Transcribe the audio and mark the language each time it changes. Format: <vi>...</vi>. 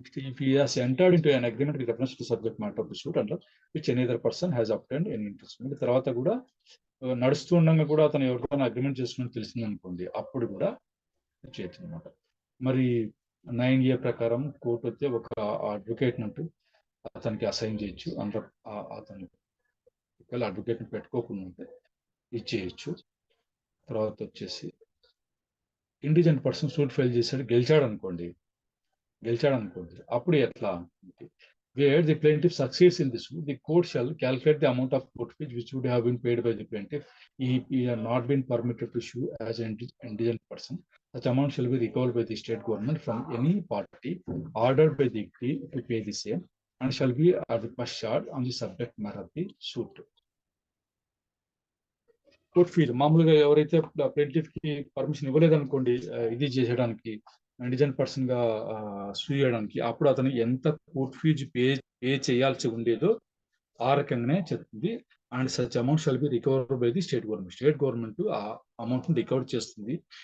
<en>If he has entered into an agreement with reference to subject matter of the suit under which any other person has obtained any interest.</en> <te>తర్వాత కూడా నడుస్తూ ఉండగా కూడా అతను ఎవరికైనా agreement చేసుకుని తెలిసింది అనుకోండి, అప్పుడు కూడా చేయొచ్చు అనమాట. మరి 9A ప్రకారం కోర్టు అయితే ఒక అడ్వకేట్ నంటూ అతనికి అసైన్ చేయొచ్చు. అందరూ అతను ఒకవేళ అడ్వకేట్ పెట్టుకోకుండా ఉంటే ఇచ్చేయచ్చు. తర్వాత వచ్చేసి ఇండిజెంట్ పర్సన్ సూట్ ఫైల్ చేశాడు, గెలిచాడు అనుకోండి, అప్పుడు ఎట్లా,</te> <en>where the plaintiff succeeds in this suit, the court shall calculate the amount of court fees which would have been paid by the plaintiff if he had not been permitted to sue as an indigent person. Such amount shall be recovered by the state government from any party ordered by the decree to pay the same and shall be at the first charge on the subject matter of the suit.</en> <te>Court fee మామూలుగా ఎవరైతే plaintiff కి permission ఇవ్వలేదనుకోండి ఇది చేసేయడానికి, ఇండిజెంట్ person గా సూ చేయడానికి, అప్పుడు అతను ఎంత కోర్ట్ ఫీజు పే చేయాల్సి ఉండేదో ఆ రకంగానే చెప్తుంది.</te> <en>and such amount shall be recover by the</en> <te>state government. State government ఆ అమౌంట్ ని రికవర్ చేస్తుంది.</te>